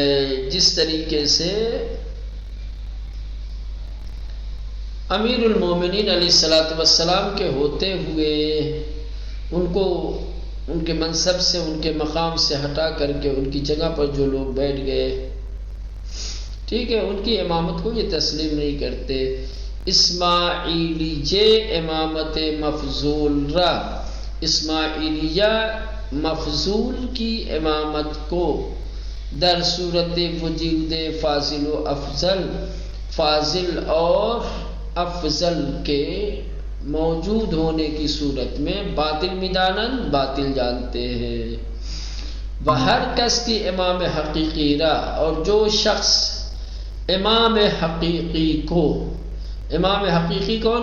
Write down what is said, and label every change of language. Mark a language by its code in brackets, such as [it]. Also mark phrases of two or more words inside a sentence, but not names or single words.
[ur] جس طریقے سے امیر المومنین علیہ الصلوۃ والسلام کے ہوتے ہوئے ان کو ان کے منصب سے، ان کے مقام سے ہٹا کر کے ان کی جگہ پر جو لوگ بیٹھ گئے، ٹھیک ہے، ان کی امامت کو یہ تسلیم نہیں کرتے۔ [fa] اسماعیلیہ امامت مفضول را، [ur] اسماعیلیہ مفضول کی امامت کو [fa] در صورت وجود فاضل و افضل، [ur] فاضل اور افضل کے موجود ہونے کی صورت میں [fa] باطل میدانند، [ur] باطل جانتے ہیں۔ [fa] ہر کس کی امام حقیقی را، [ur] اور جو شخص امام حقیقی کو، امام حقیقی کون؟